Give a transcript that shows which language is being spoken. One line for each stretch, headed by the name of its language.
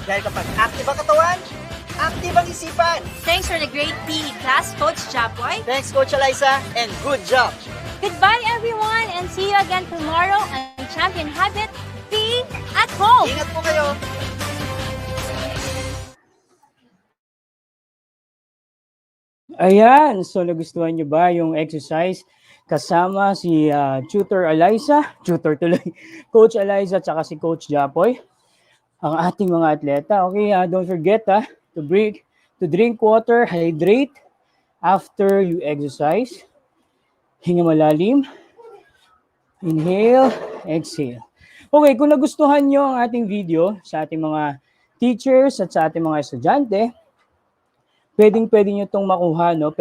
Filipino: Dahil kapag active ang katawan, active ang isipan.
English: Thanks for the great PE class, Coach Japoy. Thanks, Coach Eliza, and good job! Goodbye, everyone, and see you again tomorrow on Champion Habit PE at Home!
Filipino: Ingat po kayo! Ayan, so nagustuhan nyo ba yung exercise kasama si Tutor Eliza, Tutor tuloy, Coach Eliza at saka si Coach Japoy, ang ating mga atleta.
English: Okay, don't forget to drink water, hydrate after you exercise.
Filipino: Hinga malalim.
English: Inhale, exhale.
Filipino: Okay, kung nagustuhan nyo ang ating video sa ating mga teachers at sa ating mga estudyante, pwedeng-pwede nyo itong makuha, no?